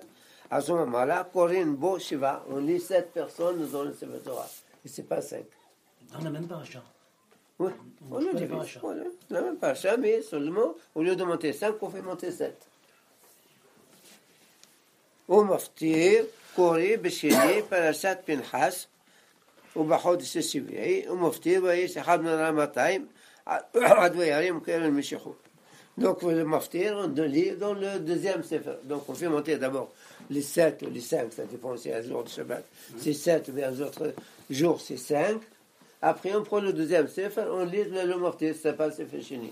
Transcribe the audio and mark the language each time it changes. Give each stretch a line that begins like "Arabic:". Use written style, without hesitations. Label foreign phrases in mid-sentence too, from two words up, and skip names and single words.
French: À ce moment-là,
Hebrew: קורין בו שבעה,
French: on lit 7 personnes dans le
Hebrew: ספר תורה.
French: Et c'est pas 5. On n'a même pas un chat. Oui, on le divise. Voilà. On n'a même pas un chat, mais seulement, au lieu de monter 5, on fait monter 7. Au Maftir, Kori,
Hebrew: בשני, פרשת פינחס, ובחודש השביעי, ומפטיר ויש אחד מן הרמתיים
French: Donc le maftir, on lit dans le deuxième sefer. Donc on fait monter d'abord les 7 ou les 5, ça dépend si un jour de Shabbat, c'est 7, mais un autre jour c'est 5. Après on prend le deuxième sefer, on lit le maftir, ça s'appelle
Hebrew: ספר שני.